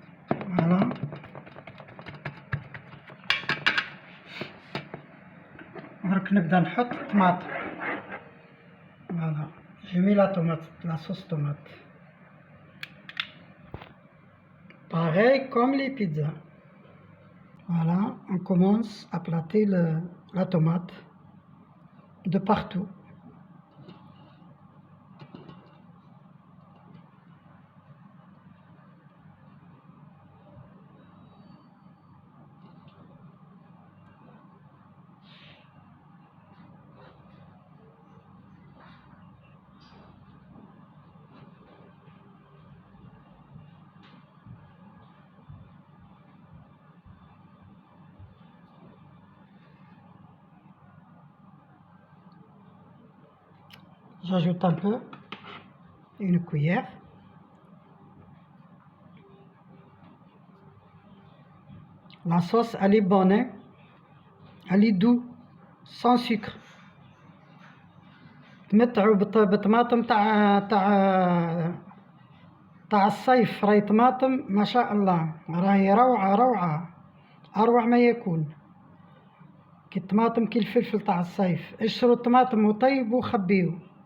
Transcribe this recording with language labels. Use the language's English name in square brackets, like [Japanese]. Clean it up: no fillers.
[Arabic] فوالا درك نبدا نحط طماط. [French] فوالا جو مي لا طوماط، لا صوص طوماط pareil comme les pizzas. Voilà, on commence à plater la tomate de partout. J'ajoute un peu, une cuillère. La sauce, elle est bonne, hein? Elle est douce, sans sucre. [Arabic] تمتعوا بطماطم تاع الصيف. راهي طماطم ما شاء الله، راهي روعة روعة، أروع ما يكون. كي الطماطم كي الفلفل تاع الصيف. اشروا الطماطم وطيبوا وخبيوا.